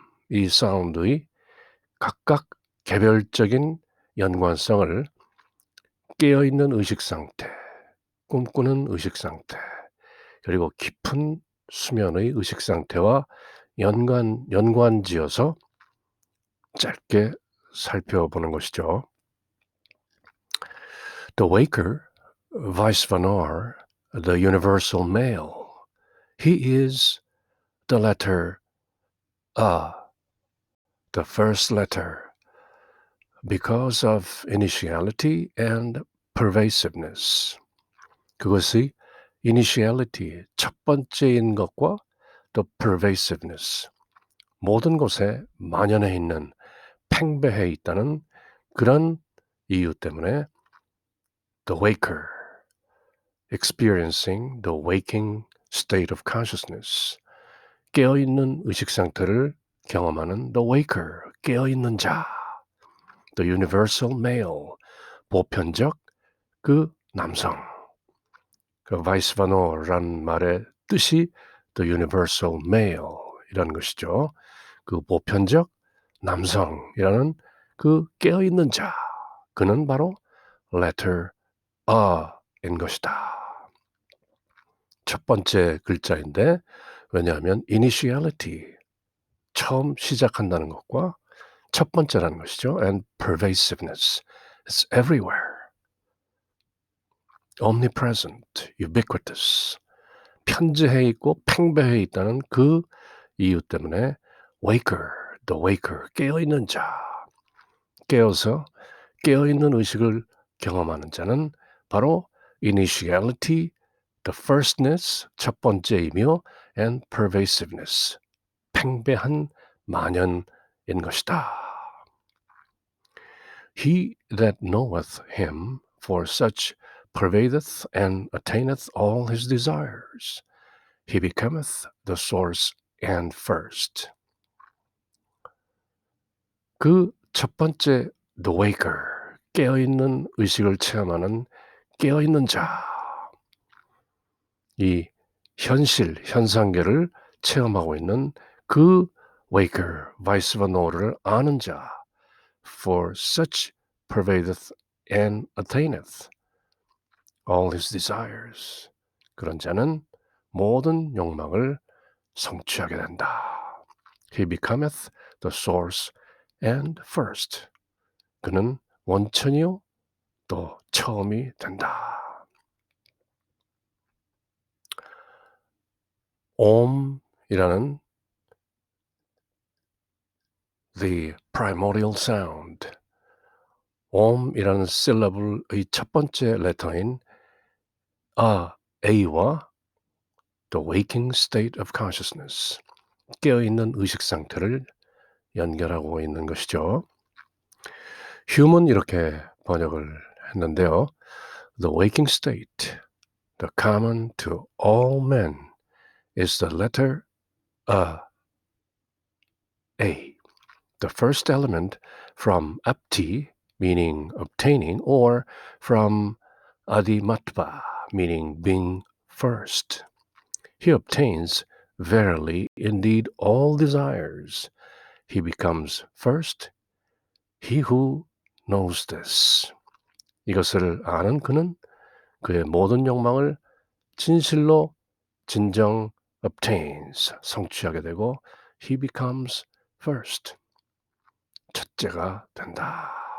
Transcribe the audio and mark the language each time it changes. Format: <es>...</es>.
<ko>이 사운드의 각각 개별적인 연관성을 깨어있는 의식 상태, 꿈꾸는 의식 상태, 그리고 깊은 수면의 의식 상태와 연관지어서 짧게 살펴보는 것이죠.</ko> <en>The waker, Vaishvanara, the universal male, he is the letter A, the first letter, because of initiality and pervasiveness.</en> <ko>그것이 initiality, 첫 번째인 것과 또 pervasiveness, 모든 곳에 만연해 있는, 팽배해 있다는 그런 이유 때문에</ko> <en>the waker, experiencing the waking state of consciousness,</en> <ko>깨어있는 의식 상태를 경험하는</ko> <en>the waker,</en> <ko>깨어있는 자,</ko> <en>the universal male,</en> <ko>보편적 그 남성. 그 바이스바노라는 말의 뜻이</ko> <en>the universal male</en> <ko>이라는 것이죠. 그 보편적 남성이라는 그 깨어있는 자, 그는 바로 letter A인 것이다. 첫 번째 글자인데, 왜냐하면 initiality, 처음 시작한다는 것과 첫 번째라는 것이죠.</ko> <en>And pervasiveness, it's everywhere. omnipresent, ubiquitous,</en> <ko>편재해 있고 팽배해 있다는 그 이유 때문에</ko> <en>waker, the waker,</en> <ko>깨어있는 자, 깨어서 깨어있는 의식을 경험하는 자는 바로</ko> <en>initiality, the firstness,</en> <ko>첫 번째이며</ko> <en>and pervasiveness,</en> <ko>팽배한 만연인 것이다.</ko> <en>He that knoweth him, for such pervadeth and attaineth all his desires. He becometh the source and first.</en> <ko>그 첫 번째</ko> <en>the waker,</en> <ko>깨어있는 의식을 체험하는 깨어있는 자, 이 현실, 현상계를 체험하고 있는 그</ko> <en>waker, Vaisvan호를</en> <ko>아는 자,</ko> <en>for such pervadeth and attaineth all his desires.</en> <ko>그런 자는 모든 욕망을 성취하게 된다.</ko> <en>He becometh the source and first.</en> <ko>그는 원천이요 또 처음이 된다. 옴이라는</ko> <en>the primordial sound.</en> <ko>옴이라는 syllable의 첫 번째 레터인 A와</ko> <en>the waking state of consciousness,</en> <ko>깨어있는 의식 상태를 연결하고 있는 것이죠. 휴먼 이렇게 번역을 했는데요.</ko> <en>The waking state, the common to all men, is the letter A, the first element from apti, meaning obtaining, or from adimatva, meaning being first. He obtains verily indeed all desires. He becomes first, he who knows this.</en> <ko>이것을 아는 그는 그의 모든 욕망을 진실로 진정 obtains, 성취하게 되고</ko> <en>he becomes first,</en> <ko>첫째가 된다.</ko>